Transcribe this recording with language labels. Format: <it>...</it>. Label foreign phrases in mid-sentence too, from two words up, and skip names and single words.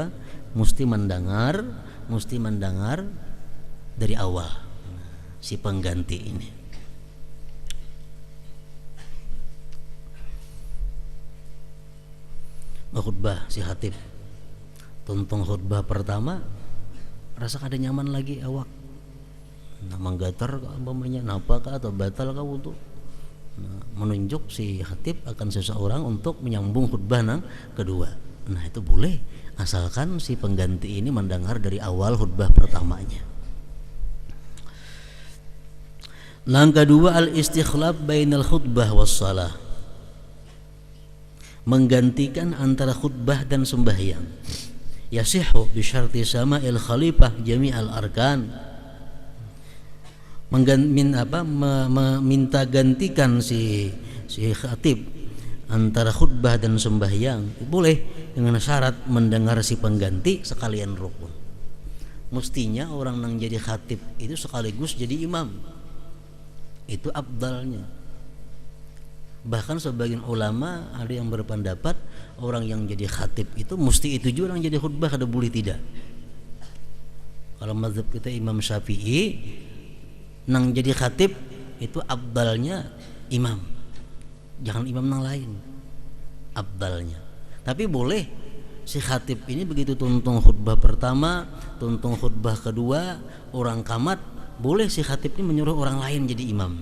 <bjn>Mesti mendengar dari awal si pengganti ini. Khutbah si khatib, tonton khutbah pertama rasa kada nyaman lagi awak, menggatar umpamanya napa kah atau batal kah wudu, menunjuk si khatib akan seseorang untuk menyambung khutbah nang kedua. Nah itu boleh, asalkan si pengganti ini mendengar dari awal khutbah pertamanya. Yang kedua</bjn> <ar>الاستخلاف بين الخطبة والصلاة,</ar> <bjn>menggantikan antara khutbah dan sembahyang.</bjn> <ar>يصح بشرط سماع الخليفة جميع الأركان,</ar> <bjn>meminta gantikan si khatib antara khutbah dan sembahyang boleh, dengan syarat mendengar si pengganti sekalian rukun. Mestinya orang yang jadi khatib itu sekaligus jadi imam, itu afdalnya. Bahkan sebagian ulama ada yang berpendapat orang yang jadi khatib itu mesti itu juga yang jadi khutbah, kada boleh tidak. Kalau mazhab kita Imam Syafi'i, nang jadi khatib itu afdalnya imam, jangan imam nang lain, afdalnya. Tapi boleh si khatib ini begitu tuntung khutbah pertama, tuntung khutbah kedua, orang kamat, boleh si khatib ini menyuruh orang lain jadi imam.</bjn>